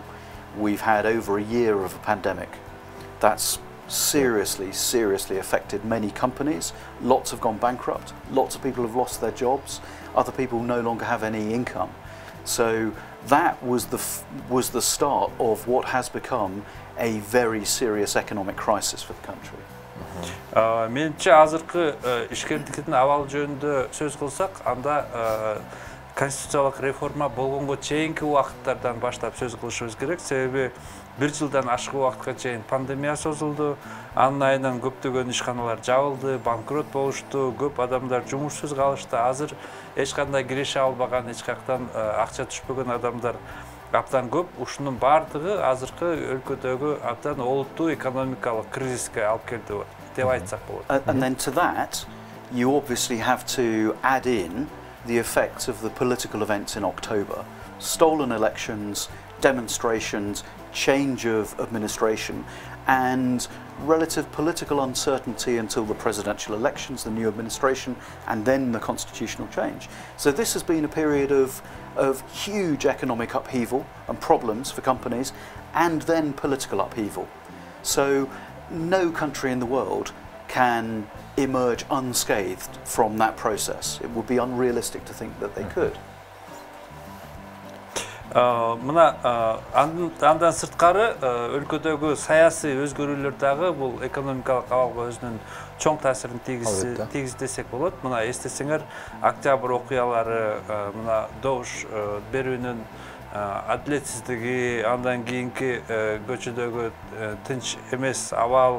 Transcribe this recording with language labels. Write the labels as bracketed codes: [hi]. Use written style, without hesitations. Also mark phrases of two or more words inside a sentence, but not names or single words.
[en] We've had over a year of a pandemic. That's seriously affected many companies. Lots have gone bankrupt. Lots of people have lost their jobs. Other people no longer have any income. So that was the start of what has become a very serious economic crisis for the country. [ky] Менимче азыркы ишкерликтин абалы жөнүндө сөз кылсак, анда конституциялык реформа болгонго чейинки убакыттардан баштап сөз кылышыбыз керек. Себеби 1 жылдан ашык убакытка чейин пандемия созулду. Анын айынан көптөгөн ишканалар жабылды, банкрот болушту, көп адамдар жумушсуз калышты. Азыр эч кандай киреше албаган, эч жактан акча түшпөгөн адамдар абдан көп. Ушунун бардыгы азыркы өлкөдөгү абдан олуттуу экономикалык кризиске алып келди деп айтсак болот. [en] And then to that, you obviously have to add in the effects of the political events in October. Stolen elections, demonstrations, change of administration, and relative political uncertainty until the presidential elections, the new administration, and then the constitutional change. So this has been a period of huge economic upheaval and problems for companies, and then political upheaval. So no country in the world can emerge unscathed from that process. It would be unrealistic to think that they could. [ky] Мына андан сырткары өлкөдөгү саясий өзгөрүүлөр дагы бул экономикалык абалга өзүнүн чоң таасирин тийгиздесек болот. Мына эстесеңер, октябрь окуялары, мына добуш берүүнүн адилетсиздиги, андан кийинки көчөдөгү тынч эмес абал,